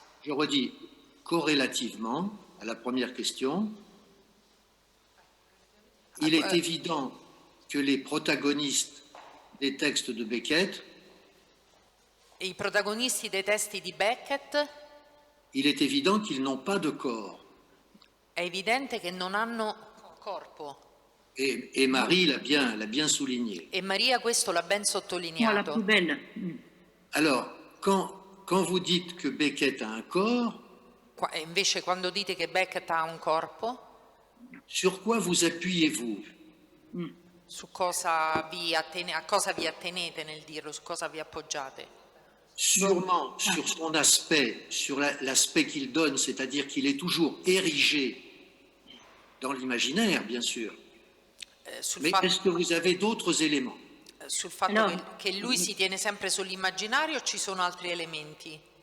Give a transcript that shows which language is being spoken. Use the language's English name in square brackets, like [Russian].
[French] Je redis, corrélativement à la première question, il est évident que les protagonistes des textes de Beckett, [Italian] I protagonisti dei testi di Beckett, [French] il est évident qu'ils n'ont pas de corps. [Italian] È evidente che non hanno corpo. [French] Et Marie l'a bien souligné. [Italian] E Maria questo l'ha ben sottolineato. [French] La poubelle. Alors, quand vous dites que Beckett a un corps, [Italian] invece quando dite che Beckett ha un corpo, [French] sur quoi vous appuyez-vous? [Italian] Su cosa a cosa vi attenete nel dirlo, su cosa vi appoggiate? [French] Sûrement sur son aspect, sur l'aspect qu'il donne, c'est-à-dire qu'il est toujours érigé dans l'imaginaire, bien sûr. Mais est-ce que vous avez d'autres éléments? [Italian] Sul fatto che lui si tiene sempre sull'immaginario, ci sono altri elementi?